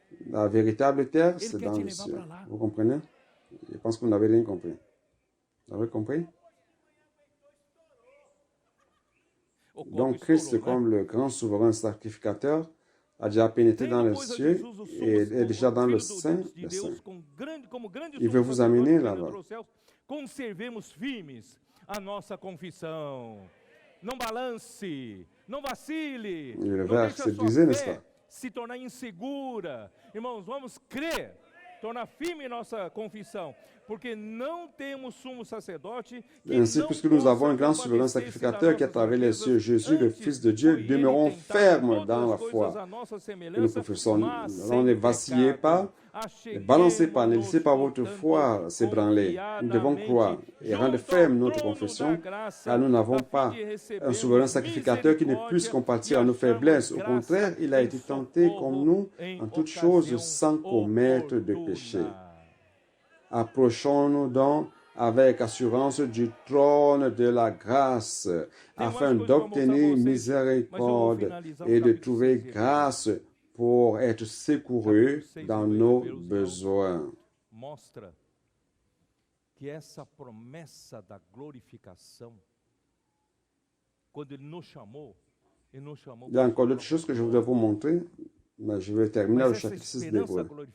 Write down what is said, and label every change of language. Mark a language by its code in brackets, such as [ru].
[fr] La véritable terre, c'est dans le ciel. Vous comprenez? Je pense que vous n'avez rien compris. Vous avez compris? Donc, Christ, comme le grand souverain sacrificateur, a déjà pénétré dans les cieux et est déjà dans le Saint des Saints. Il veut vous amener là-bas. [pt] Conservemos firmes a nossa confissão. Não balance, não vacile. [fr] Le verset disait, n'est-ce pas? [pt] Se tornar insegura. Irmãos, vamos crer, tornar firme nossa confissão. Porque não temos sumo sacerdote [fr] ainsi, puisque nous avons un grand souverain sacrificateur qui, à travers les cieux, Jésus, le Fils de Dieu, demeurons fermes dans la foi que nous professons. Alors, ne vacillez pas, ne balancez pas, ne laissez pas votre foi s'ébranler. Nous devons croire et rendre ferme notre confession, car nous n'avons pas un souverain sacrificateur qui ne puisse compatir à nos faiblesses. Au contraire, il a été tenté comme nous en toutes choses sans commettre de péché. Approchons-nous donc avec assurance du trône de la grâce, afin d'obtenir miséricorde et de trouver grâce pour être secouru dans nos besoins. [pt] Mostra que essa promessa da glorificação, quando ele nos chamou, [fr] il y a encore d'autres choses que je voudrais vous montrer, mais je vais terminer au chapitre 6 d'Hébreux.